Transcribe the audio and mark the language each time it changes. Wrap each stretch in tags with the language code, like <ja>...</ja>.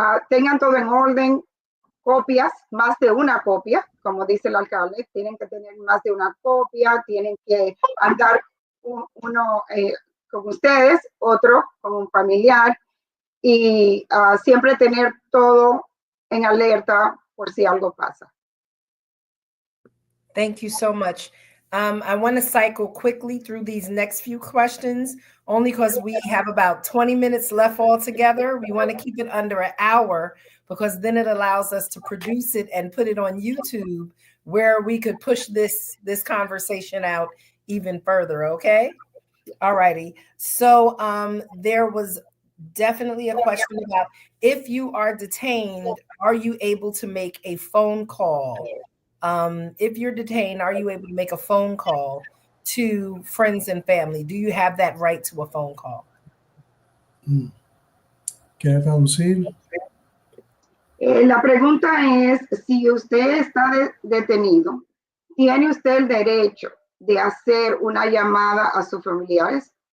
<es>Tengan todo en orden, copias, más de una copia, como dice el alcalde, tienen que tener más de una copia, tienen que andar uno con ustedes, otro con un familiar, y siempre tener todo en alerta por si algo pasa.</es> <en>Thank you so much. I want to cycle quickly through these next few questions, only because we have about 20 minutes left altogether. We want to keep it under an hour because then it allows us to produce it and put it on YouTube where we could push this conversation out even further, okay? All righty. So there was definitely a question about if you are detained, are you able to make a phone call? If you're detained, are you able to make a phone call to friends and family? Do you have that right to a phone call?</en> <es>¿Quieres traducir? La pregunta es, si usted está detenido, ¿tiene usted el derecho de hacer una llamada a sus familiares?</es>